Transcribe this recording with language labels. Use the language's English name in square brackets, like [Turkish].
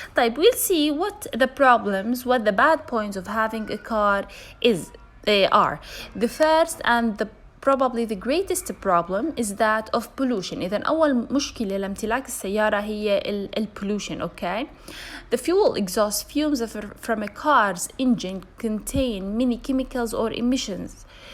[Arabic] طيب, [English] we'll see what the bad points of having a car they are. The first and probably the greatest problem is that of pollution. [Arabic] إذن أول مشكلة لامتلاك السيارة هي pollution, okay? [English] The fuel exhaust fumes from a car's engine contain many chemicals or emissions.